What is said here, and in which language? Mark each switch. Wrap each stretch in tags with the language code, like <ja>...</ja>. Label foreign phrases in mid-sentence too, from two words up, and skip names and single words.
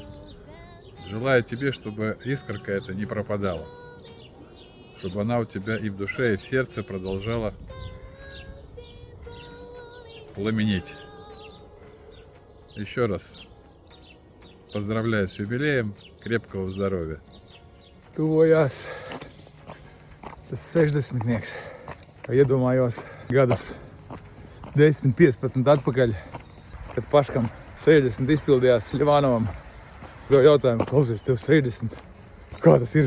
<ru>Желаю тебе, чтобы искорка эта не пропадала. Чтобы она у тебя и в душе, и в сердце продолжала пламенеть. Еще раз поздравляю с юбилеем, крепкого здоровья.</ru> <lv>Tuvojās tas 60-nieks. Iedomājos gadus 10-15 atpakaļ, kad paškam 60 izpildījās Ļivānovam. To jautājumu, klausies, tev 60. Kā tas ir?</lv>